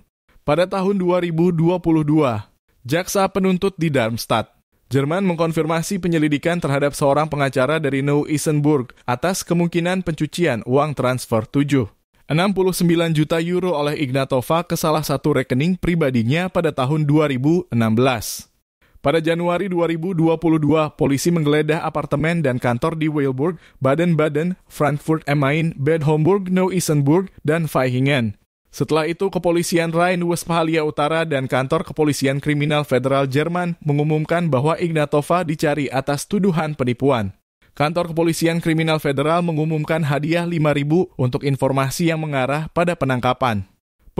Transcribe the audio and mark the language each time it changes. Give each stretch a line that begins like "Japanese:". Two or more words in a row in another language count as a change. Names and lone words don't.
Indonesian: Pada tahun 2022, jaksa penuntut di Darmstadt, Jerman mengkonfirmasi penyelidikan terhadap seorang pengacara dari Neu-Isenburg atas kemungkinan pencucian uang transfer 69 juta euro oleh Ignatova ke salah satu rekening pribadinya pada tahun 2016. Pada Januari 2022, polisi menggeledah apartemen dan kantor di Weilburg, Baden-Baden, Frankfurt am Main, Bad Homburg, Neu-Isenburg, dan Vaihingen. Setelah itu, Kepolisian Rhine-Westphalia Utara dan Kantor Kepolisian Kriminal Federal Jerman mengumumkan bahwa Ignatova dicari atas tuduhan penipuan. Kantor Kepolisian Kriminal Federal mengumumkan hadiah 5.000 untuk informasi yang mengarah pada penangkapan.